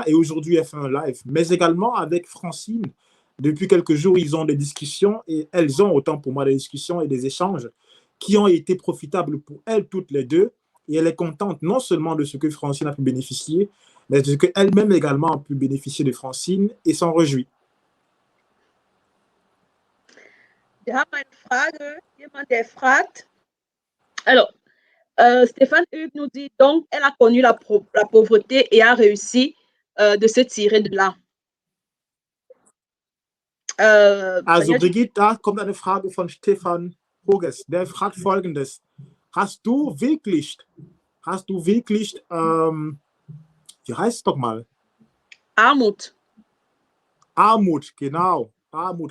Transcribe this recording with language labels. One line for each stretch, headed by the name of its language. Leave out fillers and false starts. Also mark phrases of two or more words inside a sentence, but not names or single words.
French: Et aujourd'hui, elle fait un live. Mais également avec Francine, depuis quelques jours, ils ont des discussions et elles ont autant pour moi des discussions et des échanges qui ont été profitables pour elles toutes les deux. Et elle est contente non seulement de ce que Francine a pu bénéficier, mais de ce qu'elle-même également a pu bénéficier de Francine et s'en réjouit.
German: Wir haben eine Frage, jemand der fragt.
French: Alors, Stéphane Hugues nous dit donc, elle a connu la pauvreté et a réussi de se tirer de là.
German: Also Brigitte, da kommt eine Frage von Stefan Huges. Der fragt Folgendes. Hast du wirklich, wie heißt es doch mal? Armut. Armut, genau. Armut.